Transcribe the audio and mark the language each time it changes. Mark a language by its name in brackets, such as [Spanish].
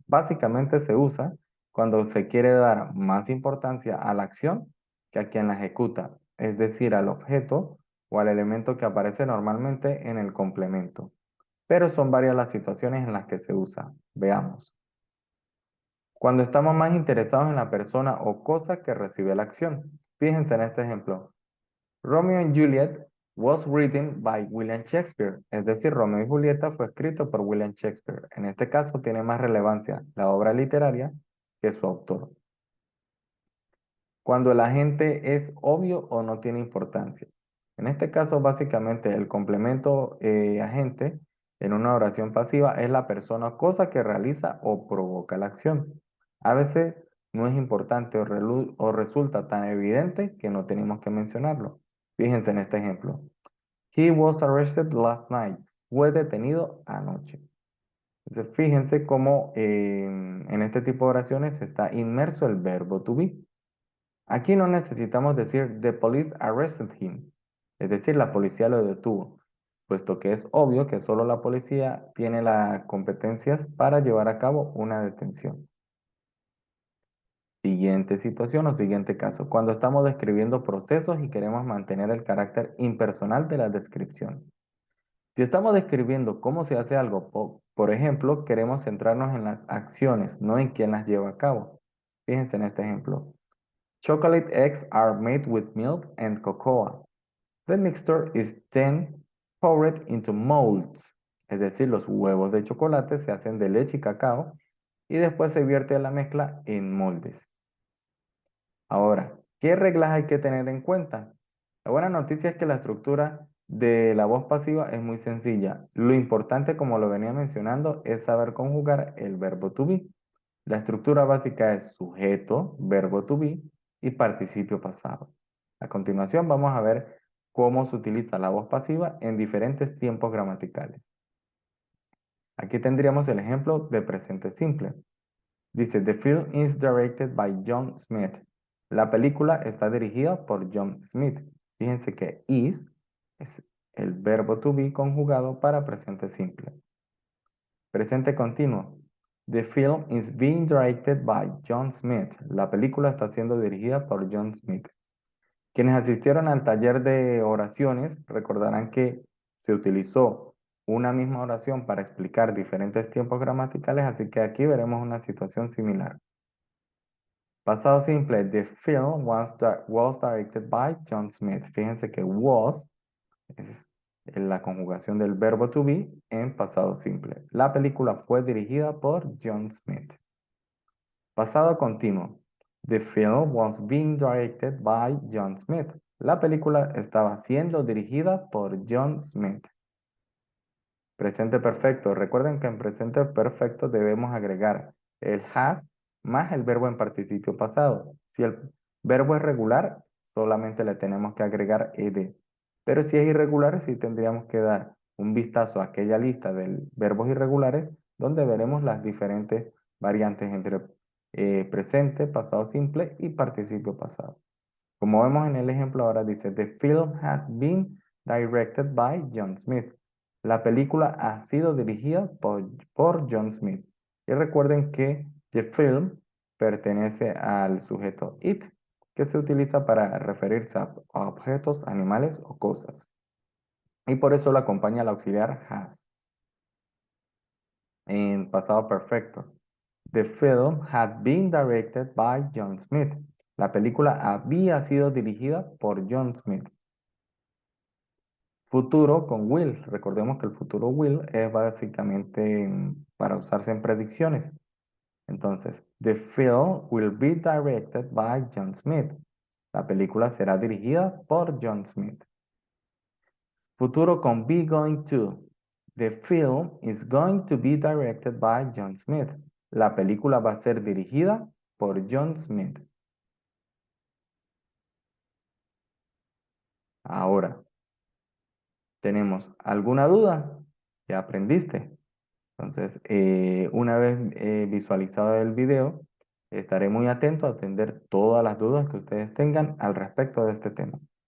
[Spanish] Básicamente se usa cuando se quiere dar más importancia a la acción que a quien la ejecuta, es decir, al objeto o al elemento que aparece normalmente en el complemento. Pero son varias las situaciones en las que se usa. Veamos. Cuando estamos más interesados en la persona o cosa que recibe la acción. Fíjense en este ejemplo. [English] Romeo and Juliet was written by William Shakespeare. [Spanish] Es decir, Romeo y Julieta fue escrito por William Shakespeare. En este caso tiene más relevancia la obra literaria que su autor. Cuando el agente es obvio o no tiene importancia. En este caso, básicamente, el complemento agente en una oración pasiva es la persona o cosa que realiza o provoca la acción. A veces no es importante o resulta tan evidente que no tenemos que mencionarlo. Fíjense en este ejemplo. [English] He was arrested last night. [Spanish] Fue detenido anoche. Entonces, fíjense cómo en este tipo de oraciones está inmerso el verbo to be. Aquí no necesitamos decir [English] the police arrested him, [Spanish] es decir, la policía lo detuvo, puesto que es obvio que solo la policía tiene las competencias para llevar a cabo una detención. Siguiente situación o siguiente caso, cuando estamos describiendo procesos y queremos mantener el carácter impersonal de la descripción. Si estamos describiendo cómo se hace algo, por ejemplo, queremos centrarnos en las acciones, no en quién las lleva a cabo. Fíjense en este ejemplo. [English] Chocolate eggs are made with milk and cocoa. The mixture is then poured into molds. [Spanish] Es decir, los huevos de chocolate se hacen de leche y cacao y después se vierte la mezcla en moldes. Ahora, ¿qué reglas hay que tener en cuenta? La buena noticia es que la estructura de la voz pasiva es muy sencilla. Lo importante, como lo venía mencionando, es saber conjugar el verbo to be. La estructura básica es sujeto, verbo to be y participio pasado. A continuación vamos a ver cómo se utiliza la voz pasiva en diferentes tiempos gramaticales. Aquí tendríamos el ejemplo de presente simple. Dice, [English] the film is directed by John Smith. [Spanish] La película está dirigida por John Smith. Fíjense que is es el verbo to be conjugado para presente simple. Presente continuo. [English] The film is being directed by John Smith. [Spanish] La película está siendo dirigida por John Smith. Quienes asistieron al taller de oraciones recordarán que se utilizó una misma oración para explicar diferentes tiempos gramaticales, así que aquí veremos una situación similar. Pasado simple, [English] the film was directed by John Smith. [Spanish] Fíjense que was es la conjugación del verbo to be en pasado simple. La película fue dirigida por John Smith. Pasado continuo. [English] The film was being directed by John Smith. [Spanish] La película estaba siendo dirigida por John Smith. Presente perfecto. Recuerden que en presente perfecto debemos agregar el has más el verbo en participio pasado. Si el verbo es regular, solamente le tenemos que agregar ed. Pero si es irregular, sí tendríamos que dar un vistazo a aquella lista de verbos irregulares donde veremos las diferentes variantes entre presente, pasado simple y participio pasado. Como vemos en el ejemplo ahora dice, [English] the film has been directed by John Smith. [Spanish] La película ha sido dirigida por John Smith. Y recuerden que [English] The film [Spanish] pertenece al sujeto it, que se utiliza para referirse a objetos, animales o cosas. Y por eso lo acompaña el auxiliar has. En pasado perfecto. [English] The film had been directed by John Smith. [Spanish] La película había sido dirigida por John Smith. Futuro con will. Recordemos que el futuro will es básicamente para usarse en predicciones. Entonces, [English] the film will be directed by John Smith. [Spanish] La película será dirigida por John Smith. Futuro con be going to. [English] The film is going to be directed by John Smith. [Spanish] La película va a ser dirigida por John Smith. Ahora, ¿tenemos alguna duda? ¿Ya aprendiste? Entonces, una vez visualizado el video, estaré muy atento a atender todas las dudas que ustedes tengan al respecto de este tema.